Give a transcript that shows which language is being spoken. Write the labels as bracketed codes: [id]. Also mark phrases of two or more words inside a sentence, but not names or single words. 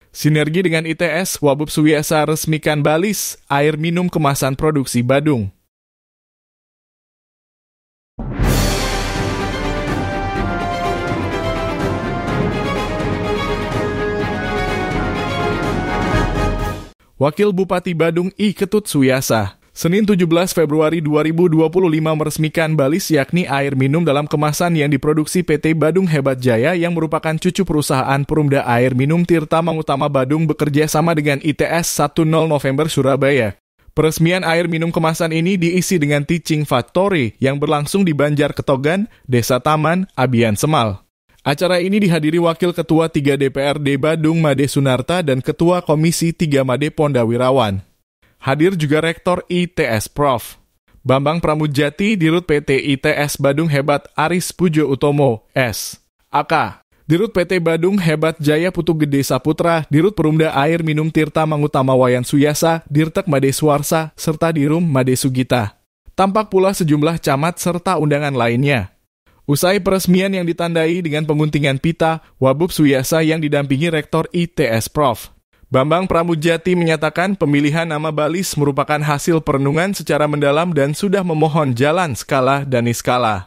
[id] Sinergi dengan ITS, Wabub Suwiasa resmikan Balis, air minum kemasan produksi Badung. Wakil Bupati Badung I. Ketut Suwiasa, Senin 17 Februari 2025 meresmikan Balis, yakni air minum dalam kemasan yang diproduksi PT Badung Hebat Jaya yang merupakan cucu perusahaan Perumda Air Minum Tirta Mangutama Badung bekerja sama dengan ITS 10 November Surabaya. Peresmian air minum kemasan ini diisi dengan [en] Teaching Factory [id] yang berlangsung di Banjar Ketogan, Desa Taman, Abian Semal. Acara ini dihadiri Wakil Ketua 3 DPRD Badung Made Sunarta dan Ketua Komisi 3 Made Pondawirawan. Hadir juga Rektor ITS Prof. Bambang Pramudjati, Dirut PT ITS Badung Hebat Aris Pujo Utomo, S. AK. Dirut PT Badung Hebat Jaya Putu Gede Saputra, Dirut Perumda Air Minum Tirta Mangutama Wayan Suyasa, Dirtek Made Suarsa, serta Dirum Made Sugita. Tampak pula sejumlah camat serta undangan lainnya. Usai peresmian yang ditandai dengan penguntingan pita, Wabub Suwiasa yang didampingi Rektor ITS Prof. Bambang Pramudjati menyatakan pemilihan nama Balis merupakan hasil perenungan secara mendalam dan sudah memohon jalan skala dan niskala.